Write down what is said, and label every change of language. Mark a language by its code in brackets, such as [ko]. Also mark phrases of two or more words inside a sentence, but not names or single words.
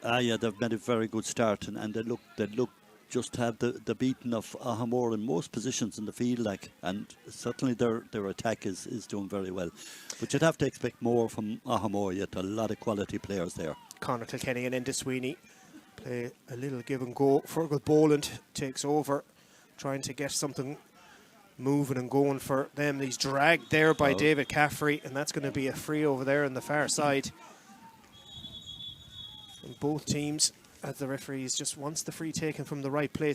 [en] Yeah, they've made a very good start, and they look just to have the beating of Aghamore in most positions in the field, and certainly their attack is doing very well. But you'd have to expect more from Aghamore, yet a lot of quality players there. Conor Kilkenny and Enda Sweeney play a little give and go. Fergal Boland takes over, trying to get something moving and going for them. He's dragged there by David Caffrey, and that's going to be a free over there on the far side. And both teams, as the referee just wants the free taken from the right place.